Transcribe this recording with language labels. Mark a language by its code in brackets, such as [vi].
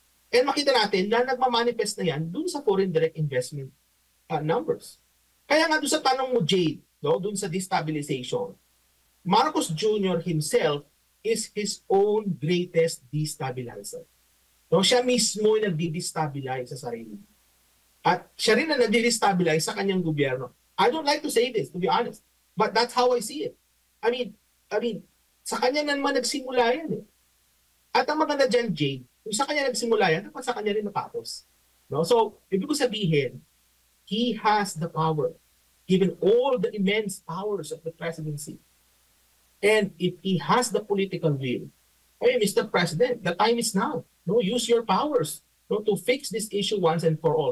[tl] And makita natin na nagmamanifest na yan dun sa foreign direct investment numbers. Kaya nga dun sa tanong mo, Jade, no, dun sa destabilization, Marcos Jr. [en] himself is his own greatest destabilizer. [tl] No, siya mismo yung nagdi-destabilize sa sarili. At siya rin na nagdi-destabilize sa kanyang gobyerno. [en] I don't like to say this, to be honest, but that's how I see it. [tl] I mean, sa kanya naman nagsimula yan eh. At ang maganda dyan, Jade, kung sa kanya nagsimula yan, dapat sa kanya rin natapos. No? [en] So, [tl] ibig ko sabihin, [en] he has the power, given all the immense powers of the presidency. And if he has the political will, hey, Mr. President, the time is now. No, use your powers, no, to fix this issue once and for all.